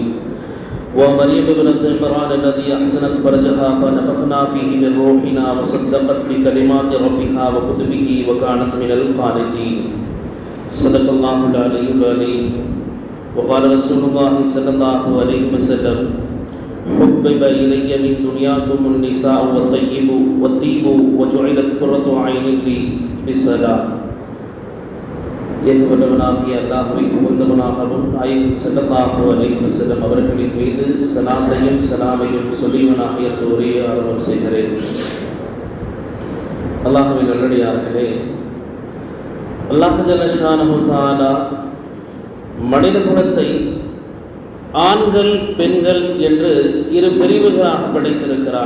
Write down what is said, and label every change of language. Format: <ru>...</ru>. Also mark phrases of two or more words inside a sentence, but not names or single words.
<ar>ومريم ابنة عمران التي أحسنت فرجها فنفخنا فيه من روحنا وصدقت بكلمات ربها وكتبه وكانت من القانتين. صدق الله العلي العظيم. وقال رسول الله صلى الله عليه وسلم حبب إلي من دنياكم النساء والطيب وجعلت قرة عين لي في الصلاة.</ar> <ta>ஏகப்பட்டவனாகிய அல்லாஹ்வை புகழ்ந்தவனாகவும் நாயகம்</ta> <ar>صلى الله عليه وسلم</ar> <ta>அவர்களின் மீது ஸலாத்தையும் ஸலாமையும் சொல்லியவனாக ஒரே ஆரம்பம் செய்கிறேன். அல்லாஹ்வின் நல்லடியார்களே,</ta> <ar>الله جل شأنه تعالى</ar> <ta>மனித குலத்தை ஆண்கள் பெண்கள் என்று இரு பிரிவுகளாக படைத்திருக்கிறான்.</ta>